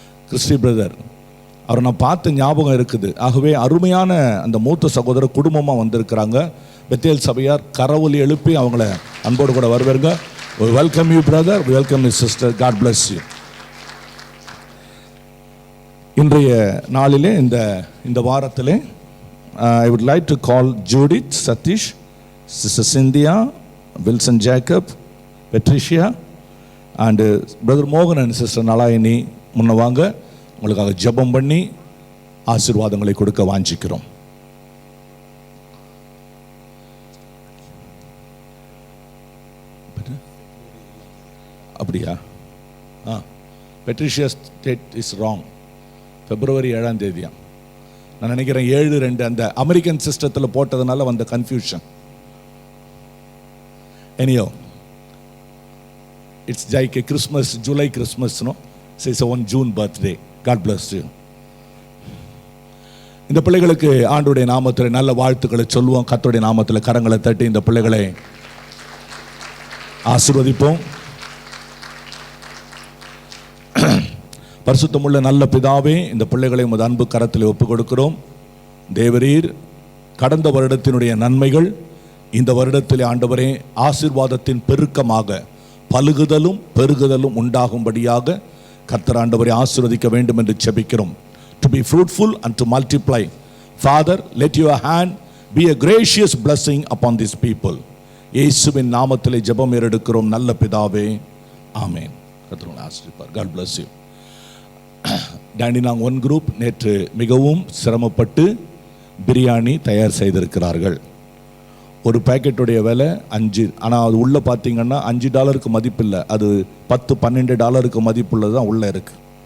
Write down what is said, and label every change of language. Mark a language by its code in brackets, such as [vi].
[ta] Christie brother அவரை நான் பார்த்து ஞாபகம் இருக்குது. ஆகவே அருமையான அந்த மூத்த சகோதரர் குடும்பமாக வந்திருக்கிறாங்க. பெத்தேல் சபையார் கரவொலி எழுப்பி அவங்கள அன்போடு கூட வருவாங்க. [en] Welcome you brother, welcome you sister, God bless you. [ta] இன்றைய நாளிலே இந்த வாரத்திலே [en] I would like to call Judith, Satish, Sister Cynthia, Wilson Jacob, Patricia and Brother Mohan and Sister Nalayani [ta] முன்ன வாங்க. உங்களுக்காக ஜெபம் பண்ணி ஆசீர்வாதங்களை கொடுக்க வாஞ்சிக்கிறோம். அப்படியா? [en] Patricia's date is wrong. [ta] February 7ஆம் தேதியா? நான் நினைக்கிறேன் 7/2 அந்த அமெரிக்கன் சிஸ்டத்தில் போட்டதுனால வந்த confusion. [en] Anyhow it's like Christmas, July Christmas, no it's one June birthday. God bless you. [ta] இந்த பிள்ளைகளுக்கு ஆண்டவருடைய நாமத்தில் நல்ல வாழ்த்துக்களை சொல்லுவோம். கர்த்தருடைய நாமத்தில் கரங்களை தட்டி இந்த பிள்ளைகளை ஆசீர்வதிப்போம். பரிசுத்தமுள்ள நல்ல பிதாவே, இந்த பிள்ளைகளை உமது அன்பு கரத்தில் ஒப்புக் கொடுக்கிறோம். தேவரீர் கடந்த வருடத்தினுடைய நன்மைகள் இந்த வருடத்திலே ஆண்டவரே ஆசீர்வாதத்தின் பெருக்கமாக பலுகுதலும் பெருகுதலும் உண்டாகும்படியாக கர்த்தர் ஆண்டவரை ஆசீர்வதிக்க வேண்டும் என்று ஜெபிக்கிறோம். [en] To be fruitful and to multiply. Father, let your hand be a gracious blessing upon these people. [ta] இயேசுவின் நாமத்திலே ஜெபம் ஏறெடுக்கிறோம் நல்ல பிதாவே, ஆமென். கர்த்தர் உங்களை ஆசீர்வதிப்பார். [en] God bless you. [ta] டேண்டினாங் one group நேற்று மிகவும் சிரமப்பட்டு பிரியாணி தயார் செய்திருக்கிறார்கள். ஒரு பேக்கெட்டுடைய விலை 5, ஆனால் அது உள்ளே பார்த்தீங்கன்னா $5 மதிப்பில்லை, அது $10-12 மதிப்புள்ளது தான் உள்ளே இருக்குது.